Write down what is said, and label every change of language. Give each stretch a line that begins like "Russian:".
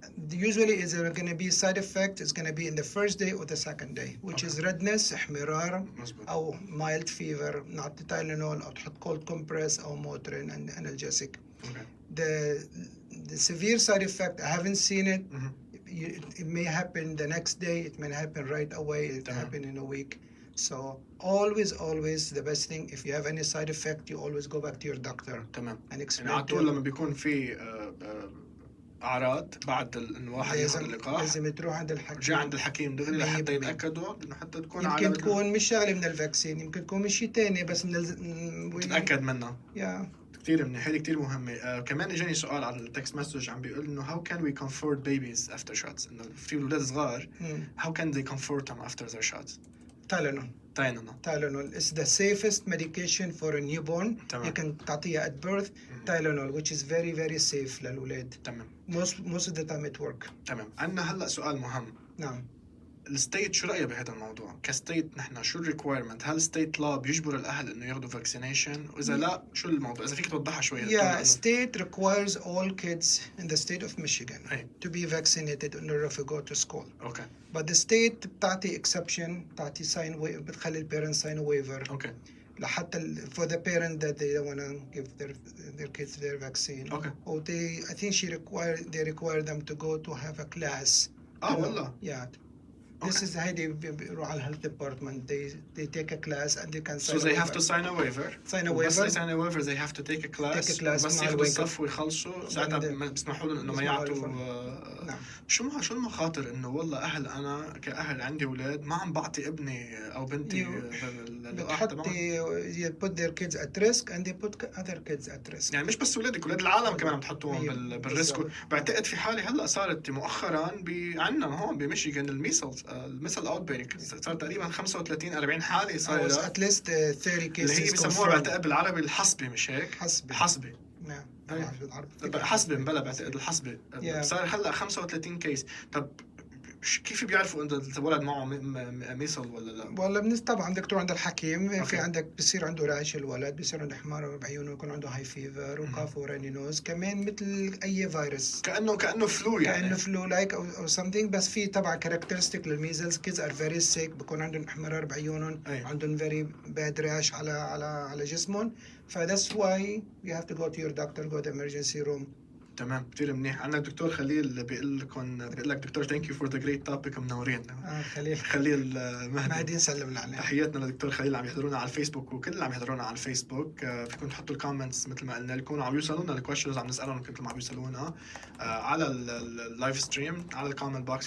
English: Usually is there going to be side effect is going to be in the first day or the second day which is redness
Arabic: احمرار او
English: mild fever
Arabic: نعطي تايلينول او تحط
English: cold compress
Arabic: او موترين
English: and analgesic. The severe side effect I haven't seen it. It may happen the next day, it may happen right away, it happen in a week. So always the best thing if you have any side effect you always go back to your doctor.
Arabic: تمام.
English: and explain
Arabic: يعني على طول لما بيكون في اعراض بعد انه واحد ياخذ اللقاح لازم تروح عند الحكيم. رجع عند الحكيم دغري لحتى يتاكدوا انه حتى تكون يمكن تكون مش شغله من الفاكسين يمكن تكون من شيء ثاني بس تتاكد منه. كثير منيح. هذه كثير مهمه. كمان اجاني سؤال على التكست مسج عم بيقول انه
English: how can we comfort babies after shots.
Arabic: انه في اولاد صغار
English: how can they comfort them after their shots. Tylenol is the safest medication for a newborn. You can
Arabic: تعطيها
English: at birth. Tylenol which is very safe
Arabic: للأولاد. تمام.
English: most of the time it work.
Arabic: تمام. عندنا هلا سؤال مهم. نعم. الستيت شو رأيه بهذا الموضوع؟ كستيت نحن شو الريكوايرمنت؟ هل ستيت لا بيجبر الأهل إنه ياخذوا فاكسينيشن؟ وإذا لا شو الموضوع؟ إذا فيك توضحها شوية.
English: Yeah, state requires all kids in the state of Michigan to be vaccinated in order to go to school. Okay. But the state
Arabic: بتعطي
English: exception بتعطي sign
Arabic: بتخلي
English: الparents sign a waiver. Okay.
Arabic: لحتى
English: for the parent that they don't want to give their kids their vaccine. Okay. Or I think they require them to go to have a class.
Arabic: والله.
English: Yeah. This is how they
Arabic: بيروحوا على
English: health department. They take a class and they can sign. So they have to sign a waiver.
Arabic: بس
English: they sign a waiver they have to take a class.
Arabic: بس ياخذوا الصف ويخلصوا ساعتها بيسمحوا لهم إنه ما يعطوا. نعم. شو المخاطر إنه والله أهل أنا كأهل عندي أولاد ما عم بعطي ابني أو بنتي اللقاح تبعهم.
English: You put their kids at risk and they put other kids at risk.
Arabic: يعني مش بس أولادك أولاد العالم كمان عم تحطوهم بالريسك. بعتقد في حالة هلا صارت مؤخرا عنا هون بميشيغان المثل اوت بريك صار تقريبا 35-40 حاله صار
English: at least 30 cases
Arabic: اللي هي بيسموها بعتقد بالعربي الحصبه مش هيك؟ حصبه نعم. حصبه بلا بعتقد الحصبه صار هلا 35 كيس. طب كيف بيعرفوا إذا الولد معه ميسل ولا لا؟ والله طبعا دكتور عند الحكيم. في عندك بصير عنده رعش الولد بصير عنده حمار بعيونه يكون عنده هاي فيفر وكاف وراني نوز كمان مثل اي فيروس كانه فلو يعني كانه فلو لايك او something. بس في طبعا كاركترستيك للميزلز
English: kids are very sick
Arabic: بكون عندهم احمرار بعيونهم عندهم
English: very bad rash
Arabic: على جسمهم.
English: That's why you have to go to your doctor, go to the emergency room.
Arabic: تمام. كثير منيح. عندنا الدكتور خليل بيقول لك دكتور ثانك يو فور ذا جريت توبيك منورين. خليل مهدي نسلم عليه. تحياتنا للدكتور خليل اللي عم يحضرونا على الفيسبوك وكل اللي عم يحضرونا على الفيسبوك. فيكم تحطوا الكومنتس مثل ما قلنا لكم عم يوصلونا الكويشنز عم نسالهم مثل ما عم يوصلونا على اللايف ستريم على الكومنت بوكس.